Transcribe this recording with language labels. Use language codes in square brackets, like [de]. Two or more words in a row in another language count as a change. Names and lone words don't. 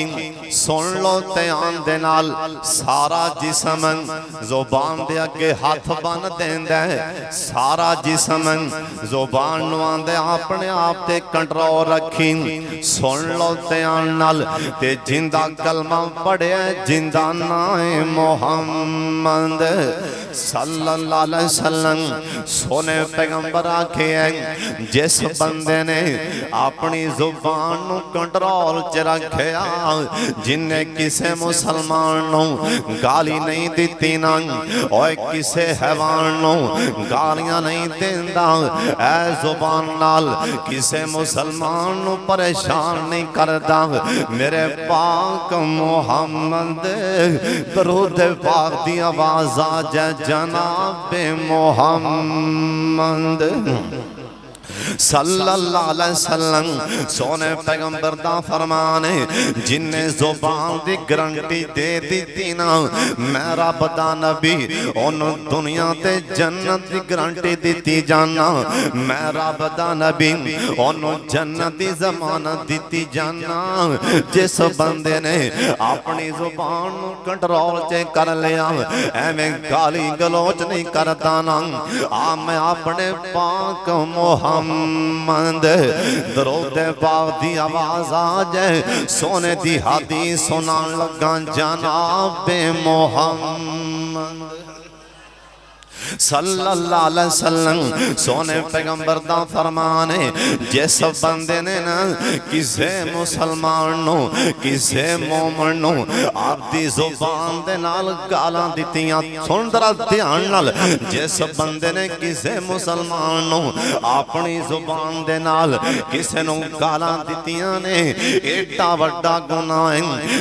[pa] سن لو دھیان دے نال سارا جسم زبان دے اگے ہتھ بن دیندا ہے، سارا جسم زبان نوں آندے اپنے آپ تے کنٹرول رکھی. سن لو دھیان نال تے زندہ کلمہ پڑھیا زندہ نائے محمد [ar] صلى الله عليه وسلم. [pa] سوہنے پیغمبر آکھے ہیں جس بندے نے اپنی زبان نوں کنٹرول چ رکھیا، جنہے کسے مسلمان نوں گالی نہیں دتی نا اوئے کسے حیوان نوں گالیاں نہیں دیندا، اے زبان نال کسے مسلمان نوں پریشان نہیں کردا. میرے پاک محمد درود پاک دی آواز آ جائے جنابے محمد [ar] صلى الله عليه وسلم. [pa] سوہنے پیغمبر دا فرمان ہے جنہے زبان دی گارنٹی دے دی نا میں رب دا نبی اونوں دنیا تے جنت دی گارنٹی دی جانا، میں رب دا نبی اونوں جنت دی ضمانت دی جانا. جس بندے نے اپنی زبان نوں کنٹرول چ کر لیا ایویں گالی گلوچ نہیں کردا نا، آ میں اپنے پاک محمد درود پاک دی آواز آ جائے سوہنے دی حدیث سنان لگا جنابے محمد [ar] صلى الله عليه وسلم. [pa] سوہنے پیغمبر دا فرمان ہے جس بندے نے نا کسے مسلمان نوں کسے مومن نوں آپدی زبان دے نال گالاں دتیاں، سن ذرا دھیان نال، جس بندے نے کسے مسلمان نوں اپنی زبان دے نال کسے نوں گالاں دتیاں نے ایڈا وڈا گناہ ہے.